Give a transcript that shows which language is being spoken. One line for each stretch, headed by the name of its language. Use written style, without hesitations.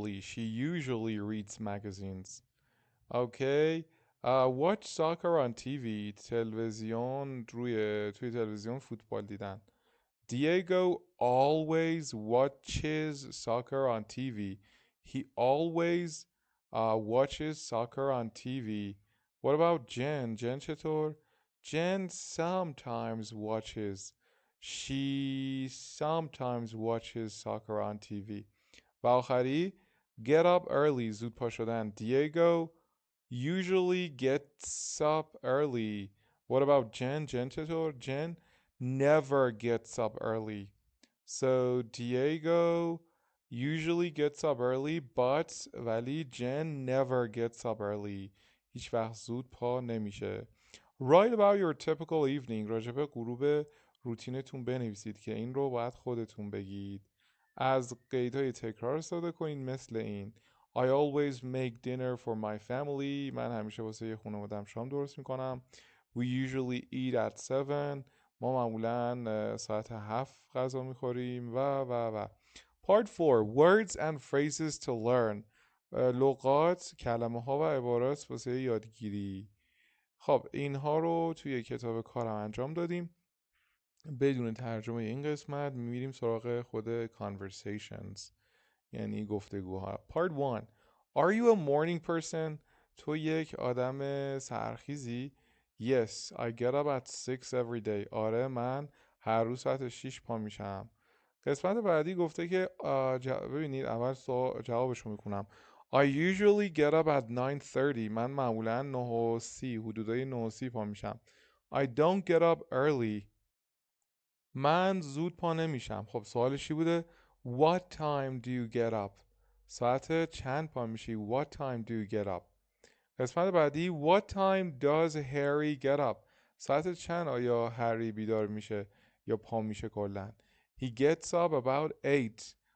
English: She usually reads magazines. Okay. Watch soccer on TV.
Persian: توی تلویزیون فوتبال دیدن.
English: Diego always watches soccer on TV. He always watches soccer on TV. What about Jen? Jen چطور؟ Jen sometimes watches. She sometimes watches soccer on TV.
Persian: و آخری
English: get up early.
Persian: زود پا شدن.
English: Diego usually gets up early. What about Jen? Jen چطور؟ Jen never gets up early. So Diego usually gets up early, but ولی Jen never gets up early.
Persian: هیچ وقت زود پا نمیشه.
English: Write about your typical evening.
Persian: راجع به غروب روتینتون بنویسید که این رو باید خودتون بگید. از قیدهای تکرار استفاده کنید مثل این.
English: I always make dinner for my family.
Persian: من همیشه واسه یه خانواده‌ام شام درست میکنم.
English: We usually eat at 7.
Persian: ما معمولا ساعت 7 غذا میخوریم و Part 4.
English: Words and phrases to learn.
Persian: لغات، کلمه ها و عبارات واسه یادگیری. خب اینها رو توی کتاب کارم انجام دادیم. بدون ترجمه این قسمت میریم سراغ خود conversations، یعنی گفتگوها.
English: Part 1. Are you a morning person?
Persian: تو یک آدم سحرخیزی؟
English: Yes, I get up at 6 every day.
Persian: آره من هر روز ساعت 6 پا میشم. قسمت بعدی گفته که ببینید اول جوابشو میکنم.
English: I usually get up at 9:30.
Persian: من معمولا 9:30 حدودای 9:30 پا میشم.
English: I don't get up early.
Persian: من زود پا نمیشم. خب سوالش چی بوده؟
English: What time do you get up?
Persian: ساعت چند پا میشی؟
English: What time do you get up?
Persian: قسمت بعدی
English: What time does Harry get up?
Persian: ساعت چند آیا هری بیدار میشه یا پا میشه کلن؟
English: He gets up about 8.